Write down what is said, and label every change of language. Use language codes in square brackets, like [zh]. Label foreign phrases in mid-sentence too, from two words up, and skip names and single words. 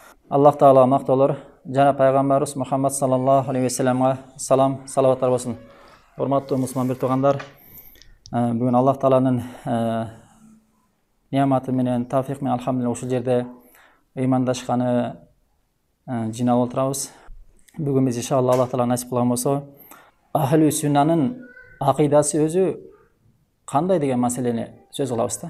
[kk] Аллах Таала мақтаулар, жана пайғамбарыбыз Мұхаммад [ar] صلى الله عليه [kk] вассаламға салам, салаваттар болсын. [ky] Урматтуу мусулман бир туугандар, бүгүн Аллах Тааланын неаматы менен, тавфик менен алхамдулилlah ушул жерде ыймандашканы жиналып отурабыз. Бүгүн биз иншалла Аллах Таала насип кылган болсо, ахли сүннанын акыйдасы өзү кандай деген маселени сөз кылабыз да.